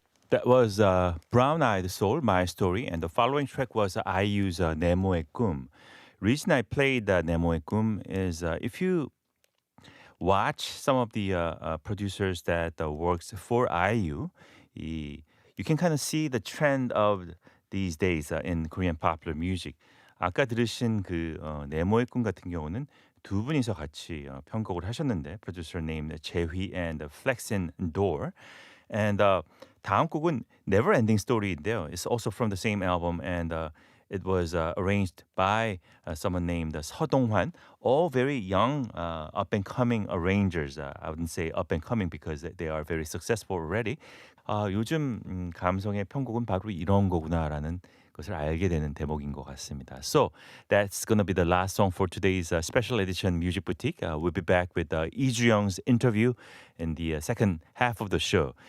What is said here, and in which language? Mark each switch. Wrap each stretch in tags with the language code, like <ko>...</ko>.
<en>That was Brown Eyed Soul, My Story, and the following track was IU's 네모의 꿈. Reason I played 네모의 꿈 is if you watch some of the producers that works for IU, you can kind of see the trend of these days in Korean popular music.</en> <ko>아까 들으신 그 네모의 꿈 같은 경우는 두 분이서 같이 편곡을 하셨는데</ko> <en>producer named 재휘 and Flexin Door. And</en> <ko>다음 곡은 Never Ending Story인데요.</ko> <en>It's also from the same album and it was arranged by someone named 서동환. All very young, up and coming arrangers. I wouldn't say up and coming because they are very successful already.</en> <ko>요즘 감성의 편곡은 바로 이런 거구나라는 것을 알게 되는 대목인 것 같습니다.</ko> <en>So that's gonna be the last song for today's special edition Music Boutique. We'll be back with Lee Ju-young's interview in the second half of the show.</en>